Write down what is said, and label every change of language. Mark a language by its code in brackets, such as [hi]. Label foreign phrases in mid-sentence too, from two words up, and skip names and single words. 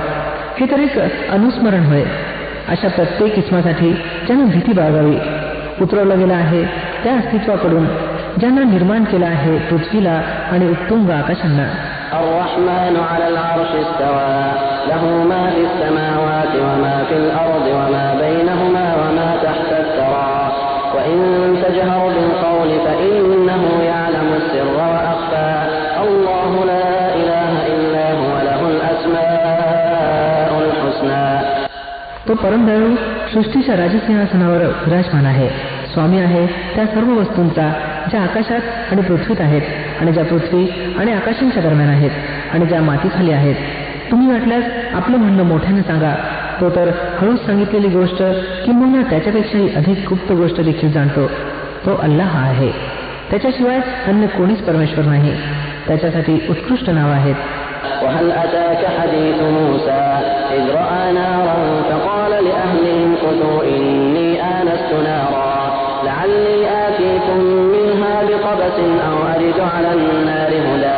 [mr] हे तर एक अनुस्मरण होय अशा प्रत्येक इस्मासाठी ज्यानं भीती बाळगावी. उतरवलं गेलं आहे त्या अस्तित्वाकडून ज्यांना निर्माण केलं आहे पृथ्वीला आणि उत्तुंग आकाशांना. [ar] الرحمن على العرش استوى له ما في السماوات وما في الأرض وما بينهما وما تحت الثرى وإن تجهر بالقول فإنه يعلم السر وأخفى الله لا إله إلا هو له الأسماء الحسنى. [mr] तो परमदयाळू सृष्टीच्या राजसिंहासनावर विराजमान आहे, स्वामी आहे त्या सर्व वस्तूंचा ज्या आकाशात आणि पृथ्वीत आहेत आणि ज्या पृथ्वी आणि आकाशांच्या दरम्यान आहेत आणि ज्या मातीखाली आहेत. तुम्ही वाटल्यास आपलं म्हणणं मोठ्यानं सांगा. तो तर हळूच सांगितलेली गोष्ट किंवा त्याच्यापेक्षाही अधिक गुप्त गोष्ट देखील जाणतो. तो अल्लाह आहे, त्याच्याशिवाय अन्य कोणीच परमेश्वर नाही. त्याच्यासाठी उत्कृष्ट नाव आहेत. [ar] وهل أتاك حديث موسى إذ رأى نارا فقال لأهلهم كثوا إني آنست نارا لعلي آتيكم منها بقبس أو أجد على النار هدى.